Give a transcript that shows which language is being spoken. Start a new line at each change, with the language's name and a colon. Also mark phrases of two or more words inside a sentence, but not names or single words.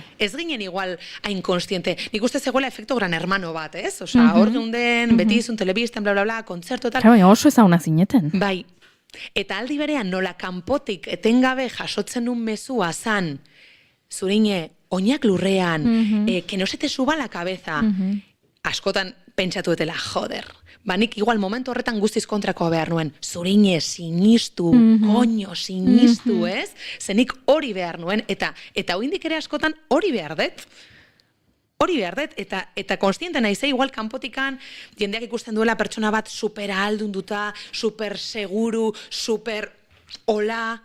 Basque: Ez ginen igual hain konstiente. Nik uste zegoela efekto gran hermano bat, ez? Osea, hor geunden, beti izun telebistan, bla, bla, bla, kontzertu eta... Baina oso ezaguna zineten. Bai. Eta aldi berean nola kanpotik etengabe jasotzen nun mezua zan, zurine, oinak lurrean,
Spanish: que no se te suba la cabeza.
Basque: Askotan pentsatu etela, joder. Nik igual momentu horretan guztiz kontrakoa behar nuen. Zurine, sinistu, koño, sinistu, ez? Zenik hori behar nuen, eta oindik ere askotan hori behar dut. Hori behar dut, eta konstiente naize, igual kanpotikan, jendeak ikusten duela pertsona bat super ahaldunduta, super seguru, super hola.